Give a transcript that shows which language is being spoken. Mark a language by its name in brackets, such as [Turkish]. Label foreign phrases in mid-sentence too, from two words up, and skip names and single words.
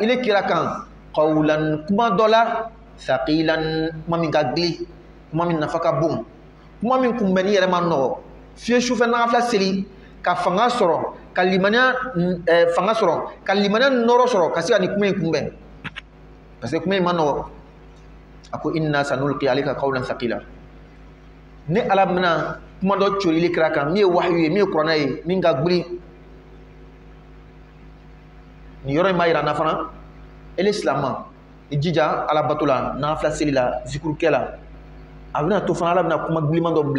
[Bambara] ile kira kan qawlan kuma dɔ la thaqilan kuma min ka gili kuma min nafa ka bon kuma min kunbɛnni yɛrɛ ma nɔgɔ fiye sufɛ nafila seli ka fanga sɔrɔ ka limaniya fanga sɔrɔ ka limaniya nɔrɔ sɔrɔ ka se ka ni kuma in kunbɛn [French] parce que [Bambara] kuma in ma nɔgɔ a ko [Arabic] إنا سنلقي عليك قولا ثقيلا [Bambara] ni ala bɛna kuma dɔ corili kira kan min ye wahyu ye min ye kuranna ye min ka gili ni yɔrɔ in b'a yira na fana ele silama i jija ala bato la nafila seli la zikurukɛ la a bɛna to fana ala bɛna kuma giliman dɔ bila